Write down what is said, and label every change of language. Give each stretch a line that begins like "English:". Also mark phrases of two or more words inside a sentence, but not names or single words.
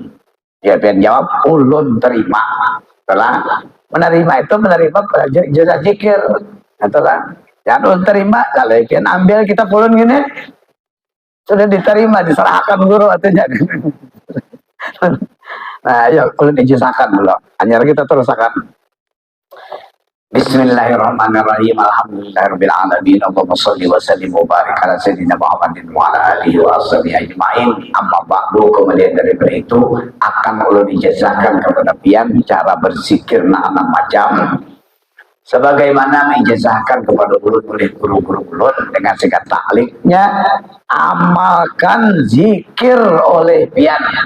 Banjar: Ya pian jawab ulun terima. Setelah menerima itu menerima ijazah zikir. Setelah jangan ulun terima kalau pian ambil kita ulun gini sudah diterima diserahkan guru artinya. Nah, ya ulun ijazahkan dulu. Hanya kita terusakan.
Arabic: بسم الله الرحمن الرحيم. الحمد لله رب العالمين. اللهم صل وسلم وبارك على سيدنا محمد وعلى آله وأصحابه أجمعين. أما بعد,
Banjar: kemudian daripada itu akan ulun ijazahkan kepada pian cara berzikir 6 macam. sebagaimana menjazahkan kepada ulun oleh guru-guru ulun dengan singkat takliknya, amalkan zikir oleh pian.